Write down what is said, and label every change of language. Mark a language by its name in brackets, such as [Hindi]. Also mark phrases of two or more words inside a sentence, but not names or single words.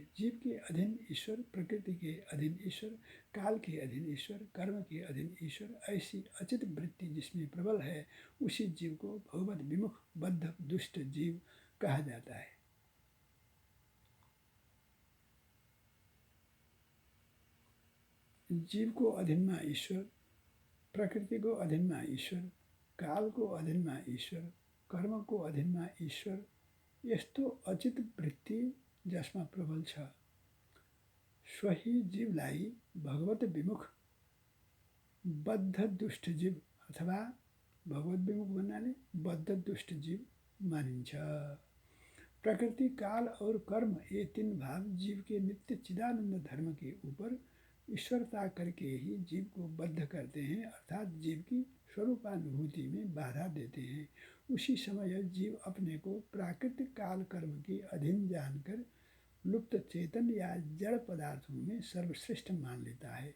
[Hindi] जीव के अधीन ईश्वर, प्रकृति के अधीन ईश्वर, काल के अधीन ईश्वर, कर्म के अधीन ईश्वर, ऐसी अचित वृत्ति जिसमें प्रबल है उसी जीव को भगवत विमुख बद्ध दुष्ट जीव कहा जाता है। [Nepali] जीव को अधीनमा ईश्वर, प्रकृति को अधीनमा ईश्वर, काल को अधीनमा ईश्वर, कर्म को अधीनमा ईश्वर, यस्तो अचित वृत्ति जसमा प्रबल छ सोही जीवलाई भगवत विमुख बद्ध दुष्ट जीव अथवा भगवत विमुख भन्नाले बद्ध दुष्ट जीव मानिन्छ। [Hindi] प्रकृति, काल और कर्म, ये तीन भाव जीव के नित्य चिदानंद धर्म के ऊपर ईश्वरता करके ही जीव को बद्ध करते हैं, अर्थात जीव की स्वरूपानुभूति में बाधा देते हैं। उसी समय जीव अपने को प्राकृतिक काल कर्म के अधीन जानकर लुप्त चेतन या जड़ पदार्थों में सर्वश्रेष्ठ मान लेता है।